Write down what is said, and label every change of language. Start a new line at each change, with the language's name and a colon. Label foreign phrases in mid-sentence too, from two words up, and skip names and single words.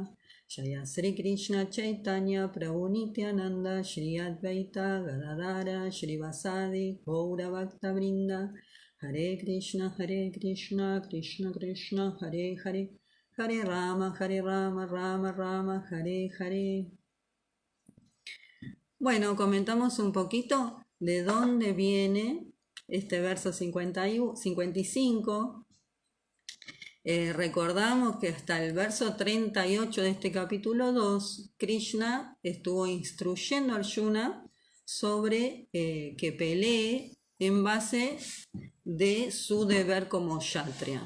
Sanskrit: Jaya Sri Krishna Chaitanya Prabhu Nityananda Shri Advaita Gadadara Shri Vasadi Gaura Bhakta Vrinda. Hare Krishna Krishna Krishna Hare Hare, Hare Rama Rama Rama Hare Hare.
Spanish: Bueno, comentamos un poquito de dónde viene este verso 55. Recordamos que hasta el verso 38 de este capítulo 2, Krishna estuvo instruyendo a Arjuna sobre que pelee en base de su deber como kshatriya.